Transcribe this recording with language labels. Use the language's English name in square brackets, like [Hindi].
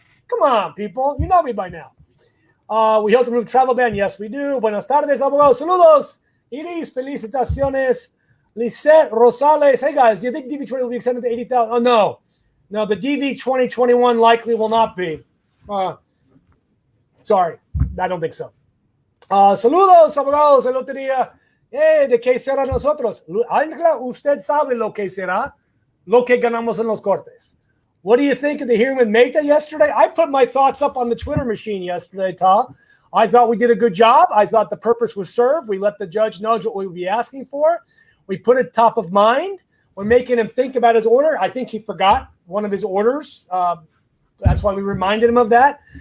[English] Come on, people. You know me by now. We hope to remove travel ban. Yes, we do. [Spanish] Buenas tardes, abogados. Saludos. Iris, felicitaciones. Lisette Rosales. [English] Hey, guys, do you think DV20 will be extended to 80,000? Oh, no. No, the DV 2021 likely will not be. Sorry. I don't think so. [Spanish] Saludos, abogados, el otro día. ¿De qué será nosotros? Ángela, usted sabe lo que será lo que ganamos en los cortes. [English] What do you think of the hearing with Meta yesterday? I put my thoughts up on the Twitter machine yesterday, Tal. I thought we did a good job. I thought the purpose was served. We let the judge know what we would be asking for. We put it top of mind. We're making him think about his order. I think he forgot one of his orders. That's why we reminded him of that.